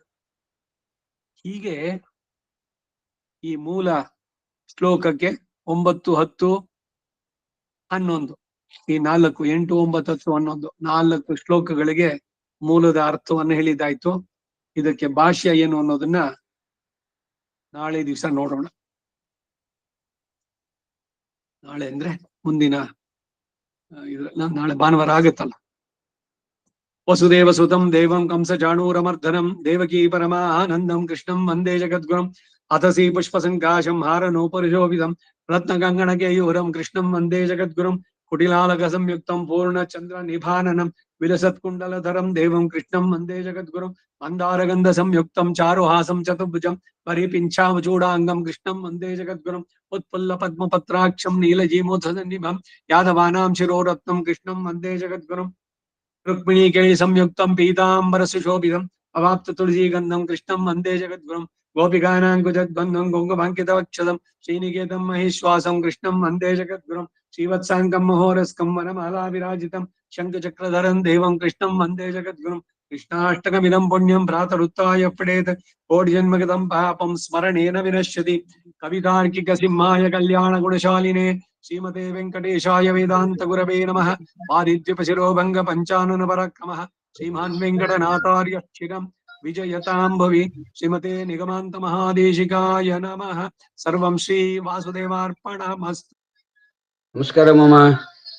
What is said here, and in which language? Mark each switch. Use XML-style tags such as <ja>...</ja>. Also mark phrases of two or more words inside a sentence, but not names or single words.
<kn>ಹೀಗೆ ಈ ಮೂಲ ಶ್ಲೋಕಕ್ಕೆ 9, 10, 11 ಈ 4, 8, 9, 10, 11 4 ಶ್ಲೋಕಗಳಿಗೆ ಮೂಲದ ಅರ್ಥವನ್ನು ಹೇಳಿದ್ದಾಯ್ತು. ಇದಕ್ಕೆ ಭಾಷ್ಯ ಏನು ಅನ್ನೋದನ್ನ ನಾಳೆ ದಿವಸ ನೋಡೋಣ. ನಾಳೆ ಅಂದ್ರೆ ಮುಂದಿನ ನಾಳೆ ಭಾನುವಾರ ಆಗುತ್ತಲ್ಲ.</kn> <sa>वसुदेव सुतं देवं कंस चाणूरमर्दनं देवकी परमानन्दं कृष्णं वन्दे जगद्गुरुं अथसि पुष्प संकाशं हारनोपरिशोभितं रत्नगंगण केयूरं कृष्णं वन्दे जगद्गुरुं कुटिलालक संयुक्तं पूर्ण चन्द्र निभाननं विलसत्कुण्डलधरं देवं कृष्णं वन्दे जगद्गुरुं मन्दारगन्ध संयुक्तं चारुहासं चतुर्भुजं परिपिंचामचूडांगं कृष्णं वन्दे जगद्गुरुं उत्पुल्ल पद्मपत्राक्षं नीलजीमोत्सन्निभं यादवानां शिरोरत्नं कृष्णं वन्दे जगद्गुरुं रुक्मिणी केलि संयुक्तं पीताम्बर सुशोभितं अवाप्त तुलसि गन्धं कृष्णं वन्दे जगद्गुरुं गोपिकानांकुजद्बन्धं गोंगभांकितवक्षदं श्रीनिकेतं महेश्वासं कृष्णं वन्दे जगद्गुरुं श्रीवत्सांकं महोरस्कं वनमाला विराजितं शंखचक्रधरं देवं कृष्णं वन्दे जगद्गुरुं कृष्णाष्टकमिदं पुण्यं भ्रातरुत्ताय पडेत् कोटि जन्मगतं पापं स्मरणेन विनश्यति. कवितार्किक सिंहाय कल्याण गुणशालिने श्रीमते वेंकटेशाय वेदान्त गुरवे नमः. पारिद्यपशिरोभंग पंचानन पराक्रमः श्रीमान् वेंकटनाथार्य चिरं विजयतां भवि. श्रीमते निगमान्त महादेशिकाय नमः. सर्वं श्री वासुदेवार्पणमस्तु.</sa> <kn>ನಮಸ್ಕಾರ ಮಾಮ.</kn>